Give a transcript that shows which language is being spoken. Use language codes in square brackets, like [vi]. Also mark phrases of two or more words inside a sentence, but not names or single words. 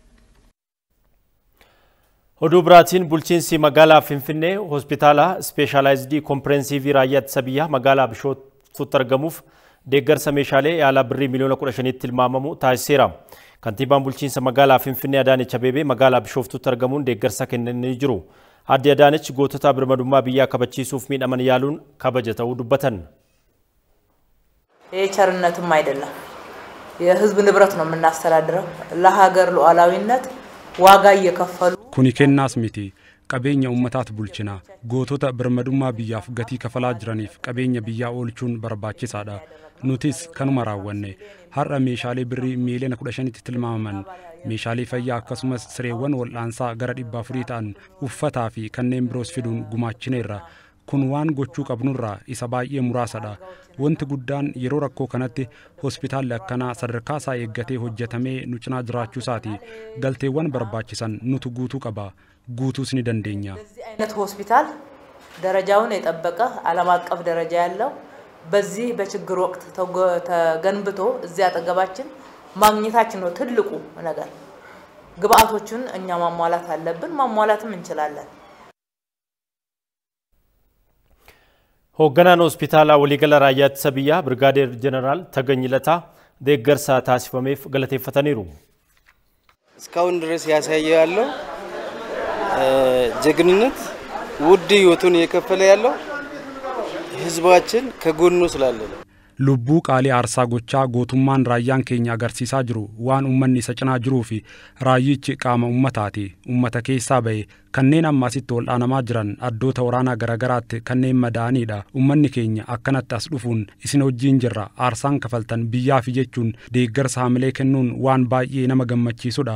[om] Oduu biraatiin bulchiinsi magaalaa Finfinnee hospitaala [en] Specialized Comprehensive [om] raayyaa ittisa biyyaa magaalaa Bishooftuutti argamuuf deeggarsa meeshaalee yaalaa birrii miliyoona 15 tilmaamamu taasiseera. Kantiibaan bulchiinsa magaalaa Finfinnee Adaanech Abeebee magaalaa Bishooftuutti argamuun deeggarsa kennanii jiru. Adde Adaanech gootota birmadummaa biyyaa kabachiisuuf miidhaman yaaluun kabaja ta'uu dubbatan. [am] ቸርነትም አይደለም የህዝብ ንብረት ነው የምናስተዳድረው ለሀገር ሉዓላዊነት ዋጋ እየከፈሉ [om] kuni kennaas miti qabeenya ummataat bulchina gootota birmadummaa biyyaaf gatii kafalaa jiraniif qabeenya biyyaa oolchuun barbaachisaadha. Nutis kanuma raawwanne har'a meeshaalee birrii miliyoona 15tti tilmaamaman meeshaalee fayyaa akkasumas sireewwan wal'aansaa gara 400 ta'an uffataa fi kanneen biroos fiduun gumaachineerra. Kun waan gochuu qabnurraa isa baay'ee muraasadha. Wanti guddaan yeroo rakkoo kanatti hospitaalli akkanaa sadarkaa isaa eeggatee hojjetamee nu cinaa jiraachuu isaati. Galteewwan barbaachisan nutu guutuu qaba. Guutuus ni dandeenya. [am] አይነት ሆስፒታል ደረጃውን የጠበቀ ዓለም አቀፍ ደረጃ ያለው በዚህ በችግር ወቅት ተገንብቶ እዚያ አጠገባችን ማግኘታችን ነው ትልቁ ነገር። ግብአቶቹን እኛ ማሟላት አለብን፣ ማሟላትም እንችላለን። [om] Hoogganaan hospitaala waliigala raayyaa ittisa biyyaa Birgaadeer Jeneraal Tagany Lataa deeggarsa taasifameef galateeffataniiru. [am] እስካሁን ድረስ ያሳየው ያለው ጀግንነት ውድ ህይወቱን የከፈለ ያለው ህዝባችን ከጎኑ ስላለ ነው። [om] lubbuu qaalii aarsaa gochaa gootummaan raayyaan keenya agarsiisaa jiru waan ummanni isa cinaa jiruu fi raayyichi qaama ummataati. Ummata keessaa ba'e kanneen ammaasitti wal'aanamaa jiran addoota waraanaa garagaraatti kanneen madaa'anidha. Ummanni keenya akkanatti as dhufuun isin wajjin jirra aarsaan kafaltan biyyaaf jechuun deeggarsa haamilee kennuun waan baay'ee nama gammachiisudha.